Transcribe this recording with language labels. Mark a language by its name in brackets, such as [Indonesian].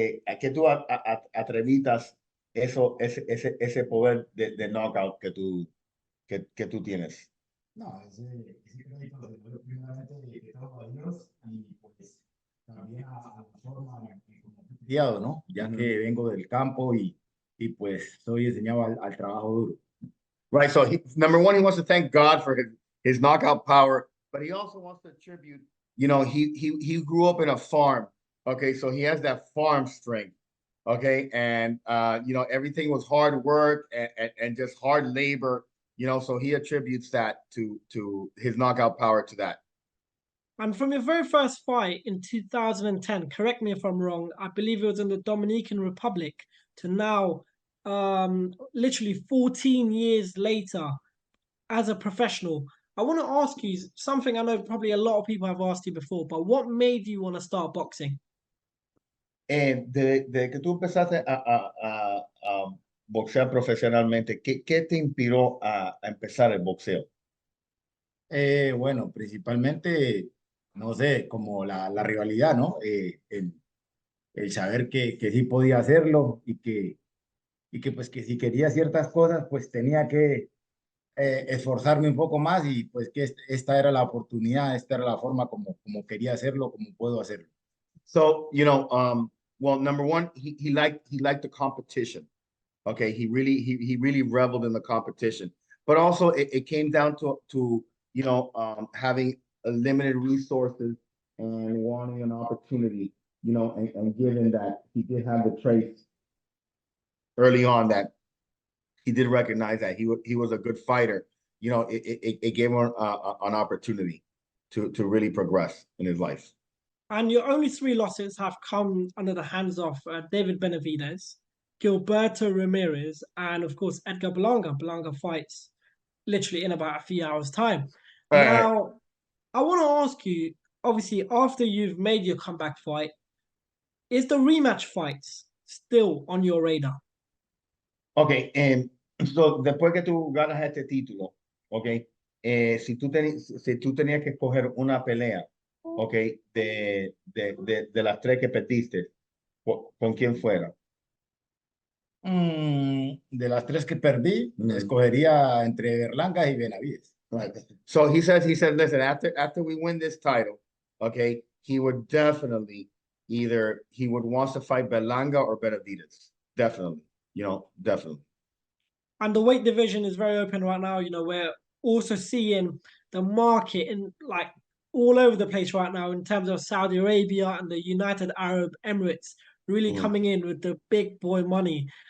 [Spanish] ¿A qué tú atrevitas ese poder de knockout que tú tienes? No, ese crédito se lo doy primeramente de todos ellos y pues también a la forma en que como he criado, ¿no? Ya que vengo del campo y pues soy enseñado al trabajo duro. [English] Right, so number one, he wants to thank God for his knockout power, but he also wants to attribute, he grew up in a farm, okay, so he has that farm strength, okay, and everything was hard work and just hard labor, so he attributes that to his knockout power to that. And from your very first fight in 2010, correct me if I'm wrong, I believe it was in the Dominican Republic, to now, literally 14 years later, as a professional, I want to ask you something I know probably a lot of people have asked you before, but what made you want to start boxing? [Spanish] De que tú empezaste a boxear profesionalmente, ¿qué te inspiró a empezar el boxeo? Bueno, principalmente, no sé, como la rivalidad, ¿no? El saber que sí podía hacerlo y que pues que si quería ciertas cosas, pues tenía que esforzarme un poco más y pues que esta era la oportunidad, esta era la forma como quería hacerlo, como puedo hacerlo. [English] So, well, number one, he liked the competition. Okay, he really reveled in the competition. But also it came down to having a limited resources and wanting an opportunity, and given that he did have the traits early on that he did recognize that he was a good fighter. you know, it gave him an opportunity to really progress in his life. And your only three losses have come under the hands of David Benavidez, Gilberto Ramirez, and of course Edgar Berlanga. Berlanga fights literally in about a few hours' time. Right. Now, I want to ask you, obviously, after you've made your comeback fight, is the rematch fights still on your radar? [Spanish] Ok, so, después que tú ganas este título, ok, si tú tenías que escoger una pelea, ok, de las tres que perdiste, ¿con quién fuera? De las tres que perdí, escogería entre Berlanga y Benavides. Right. [English] So he said, listen, after we win this title, okay, he would definitely he would want to fight Berlanga or Benavidez. Definitely, definitely. And the weight division is very open right now. We're also seeing the market in like all over the place right now in terms of Saudi Arabia and the United Arab Emirates really coming in with the big boy money.